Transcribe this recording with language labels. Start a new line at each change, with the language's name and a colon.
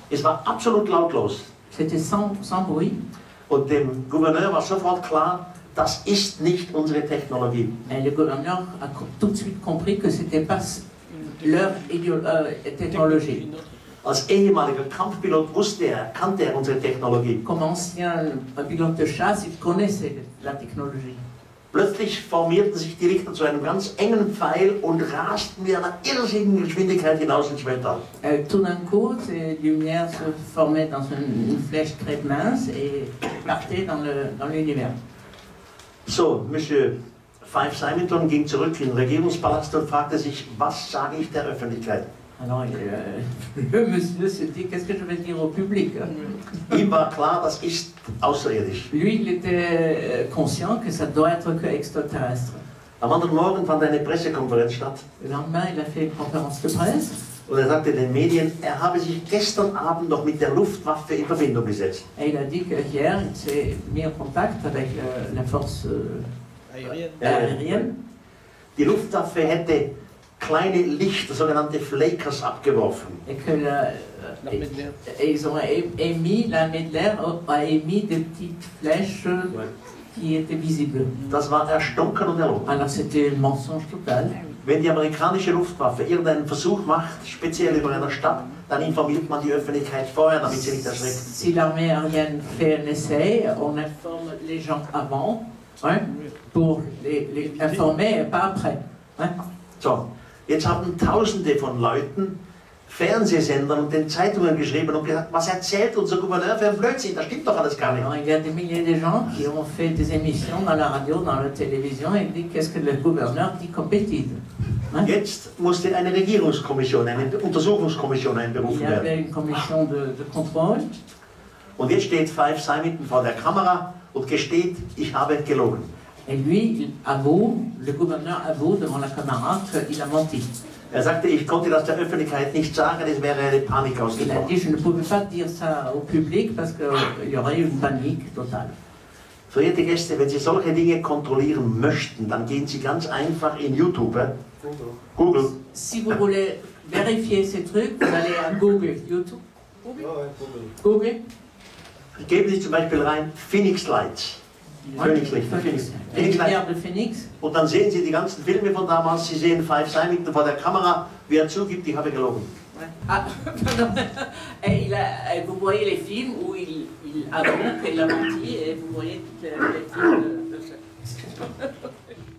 German: Es war absolut lautlos.
French: C'était sans bruit.
German: Und dem Gouverneur war sofort klar, das ist nicht unsere Technologie.
French: Et le gouverneur a tout de suite compris que ce n'était pas leur technologie.
German: Als ehemaliger Kampfpilot kannte er unsere Technologie.
French: Comme ancien pilote de chasse, il connaissait la technologie.
German: Plötzlich formierten sich die Lichter zu einem ganz engen Pfeil und rasten mit einer irrsinnigen Geschwindigkeit hinaus ins Weltall.
French: Tout d'un coup, ces lumières se formaient dans une flèche très mince et partaient dans l'univers.
German: So, Monsieur Fife Symington ging zurück in den Regierungspalast und fragte sich, was sage ich der Öffentlichkeit?
French: Alors, le monsieur se dit, qu'est-ce que je vais dire au public?
German: Ihm war klar, das ist außerirdisch.
French: Lui, il était conscient que ça doit être que extraterrestre.
German: Am anderen Morgen fand eine Pressekonferenz statt.
French: Le lendemain, il a fait une conférence de presse.
German: Und er sagte den Medien, er habe sich gestern Abend noch mit der Luftwaffe in Verbindung gesetzt.
French: Et il a dit qu'hier, il s'est mis en contact avec la force aérienne.
German: Die Luftwaffe hätte kleine Lichter, sogenannte Flakers, abgeworfen.
French: Et ils ont émis, l'armée de l'air a émis des petites flèches qui étaient visibles.
German: Das war erstunken und erlogen.
French: Alors c'était un mensonge total.
German: Wenn die amerikanische Luftwaffe irgendeinen Versuch macht, speziell über einer Stadt, dann informiert man die Öffentlichkeit vorher, damit sie nicht erschreckt.
French: Si l'armée aérienne fait un essai, on informe les gens avant, hein, pour les informer et pas après. Hein.
German: So, jetzt haben Tausende von Leuten Fernsehsendern und den Zeitungen geschrieben und gesagt, was erzählt unser Gouverneur für ein Blödsinn, das stimmt doch alles gar nicht.
French: Alors, il y a des milliers de gens qui ont fait des émissions dans la radio, dans la télévision et disent qu'est-ce que le gouverneur dit comme bêtise. Hein?
German: Jetzt musste eine Regierungskommission, eine Untersuchungskommission einberufen
French: Il y avait
German: werden.
French: une commission de contrôle.
German: Und jetzt steht Fife Symington vor der Kamera und gesteht, ich habe gelogen.
French: Et lui, il avoue, le gouverneur avoue devant la caméra qu'il a menti.
German: Er sagte, ich konnte das der Öffentlichkeit nicht sagen, es wäre eine Panik
French: Il a
German: ausgebrochen.
French: dit, je ne pouvais pas dire ça au public parce qu'il y aurait eu une panique totale.
German: Verehrte Gäste, wenn Sie solche Dinge kontrollieren möchten, dann gehen Sie ganz einfach in YouTube. Google.
French: Si vous voulez vérifier ces trucs, vous allez à Google, YouTube. Google.
German: Geben Sie zum Beispiel rein Phoenix Lights. Phoenixlichter. Phoenix
French: Les
English: Lights.
French: lumières de Phoenix.
German: Und dann sehen Sie die ganzen Filme von damals. Sie sehen Fife Symington vor der Kamera, wie er zugibt, ich habe gelogen.
French: Ah, pardon. Et vous voyez les films où il avoue qu'il a menti et vous voyez toutes les films de